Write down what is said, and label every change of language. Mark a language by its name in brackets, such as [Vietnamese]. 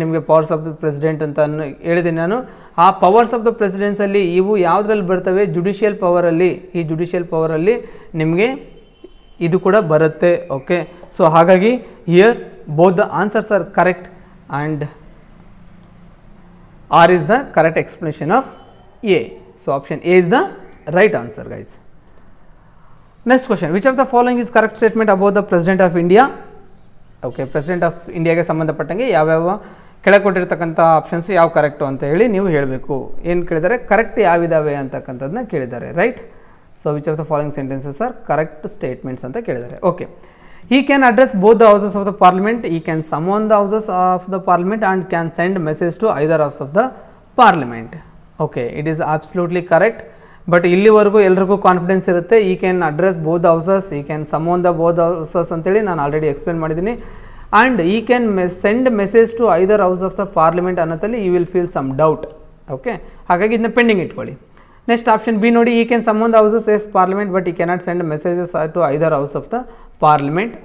[Kannada] ನಿಮಗೆ powers of the president ಅಂತ ಹೇಳಿದ್ದೀನಿ ನಾನು. ಆ ಪವರ್ಸ್ ಆಫ್ ದ ಪ್ರೆಸಿಡೆನ್ಸಲ್ಲಿ ಇವು ಯಾವುದ್ರಲ್ಲಿ ಬರ್ತವೆ? ಜುಡಿಷಿಯಲ್ ಪವರಲ್ಲಿ. ಈ ಜುಡಿಷಿಯಲ್ ಪವರಲ್ಲಿ ನಿಮಗೆ ಇದು ಕೂಡ ಬರುತ್ತೆ. [English] okay, [Kannada] ಸೊ ಹಾಗಾಗಿ [English] Here both the answers are correct and R is the correct explanation of A. So option A is the right answer, guys. Next question, which of the following is correct statement about the President of India? [Kannada] Okay, President of India ಗೆ ಸಂಬಂಧಪಟ್ಟಂಗೆ ಯಾವ್ಯಾವ ಕೆಳಗೆ ಕೊಟ್ಟಿರ್ತಕ್ಕಂಥ options ಯಾವ correct ಅಂತ ಹೇಳಿ ನೀವು ಹೇಳಬೇಕು. ಏನು ಕೇಳಿದ್ದಾರೆ? ಕರೆಕ್ಟ್ ಯಾವಿದಾವೆ ಅಂತಕ್ಕಂಥದ್ದನ್ನ ಕೇಳಿದ್ದಾರೆ, right? [English] So which of the following sentences are correct statements ಅಂತ ಕೇಳಿದ್ದಾರೆ. ಓಕೆ, he can address both the houses of the parliament, he can summon the houses of the parliament and can send message to either house of the parliament. Okay, it is absolutely correct. [Kannada] But ಇಲ್ಲಿವರೆಗೂ ಎಲ್ರಿಗೂ confidence ಇರುತ್ತೆ, [English] he can address both houses, he can summon the both houses [Kannada] ಅಂತೇಳಿ ನಾನು already explain ಮಾಡಿದ್ದೀನಿ. [English] And he can send message to either house of the parliament ಅನ್ನೋದಲ್ಲಿ you will feel some doubt. [Kannada] Okay, ಹಾಗಾಗಿ ಇದನ್ನ ಪೆಂಡಿಂಗ್ ಇಟ್ಕೊಳ್ಳಿ. [English] Next option B ನೋಡಿ, he can summon the houses as parliament but he cannot send messages to either house of the parliament.